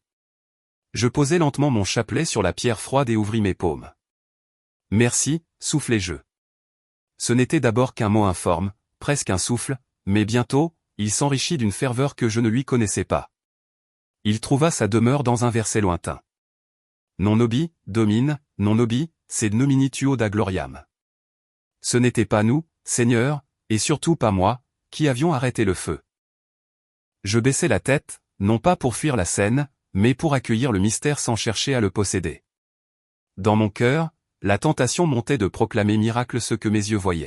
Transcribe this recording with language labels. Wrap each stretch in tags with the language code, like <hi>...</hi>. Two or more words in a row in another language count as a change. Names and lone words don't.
<fr>Je posai lentement mon chapelet sur la pierre froide et ouvris mes paumes. « Merci » soufflai-je. Ce n'était d'abord qu'un mot informe, presque un souffle, mais bientôt, il s'enrichit d'une ferveur que je ne lui connaissais pas. Il trouva sa demeure dans un verset lointain.</fr> <la>Non nobis, domine, non nobis, sed nomini tuo da gloriam.</la> <fr>Ce n'était pas nous, Seigneur, et surtout pas moi, qui avions arrêté le feu. Je baissai la tête, non pas pour fuir la scène, mais pour accueillir le mystère sans chercher à le posséder. Dans mon cœur, la tentation montait de proclamer miracle ce que mes yeux voyaient.</fr>